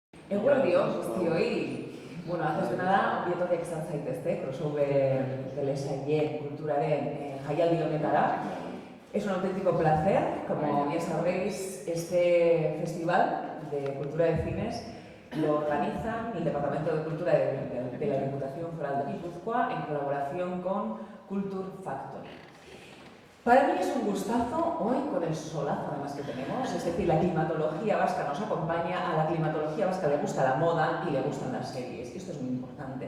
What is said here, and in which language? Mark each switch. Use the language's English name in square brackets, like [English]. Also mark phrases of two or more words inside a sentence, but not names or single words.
[Basque] Eguerdio, guztioi. Bueno, [Spanish] antes de nada, [Basque] bietokiak izan zaitezte, crossover telesaile kulturaren jaialdi honetara. [Spanish] Es un auténtico placer, como bien sabréis, este festival de cultura de cines lo organiza el Departamento de Cultura de la Diputación Foral de Guipúzcoa en colaboración con Culture Factory. Para mí es un gustazo hoy con el solazo además que tenemos, es decir, la climatología vasca nos acompaña, a la climatología vasca le gusta la moda y le gustan las series, y esto es muy importante.